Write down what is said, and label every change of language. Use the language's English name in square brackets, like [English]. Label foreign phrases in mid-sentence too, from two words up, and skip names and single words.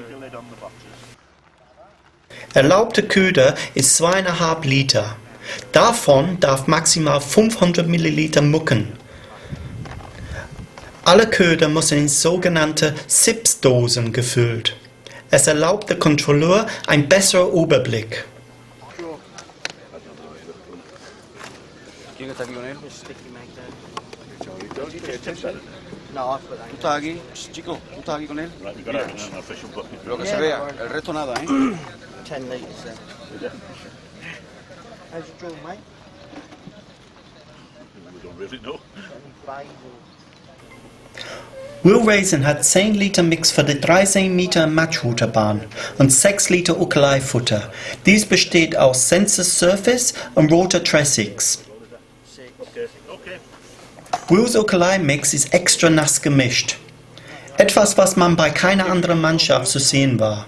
[German] Erlaubte Köder ist 2,5 Liter. Davon darf maximal 500 Milliliter mucken. Alle Köder müssen in sogenannte SIPS-Dosen gefüllt. Es erlaubt dem Kontrolleur einen besseren Überblick. [Spanish] No, tú estás aquí, chico, tú estás aquí con él. Lo que se vea, el resto nada, ¿eh? [English] 10 liters then. How's your draw, mate? We don't really know. [German] Will Raisin hat 10 Liter Mix für die 13 Meter Matchrute Bahn und 6 Liter Ukelei-Futter. Dies besteht aus Sense Surface und roter Tressix. Wills Ukelei-Mix ist extra nass gemischt. Etwas, was man bei keiner anderen Mannschaft zu sehen war.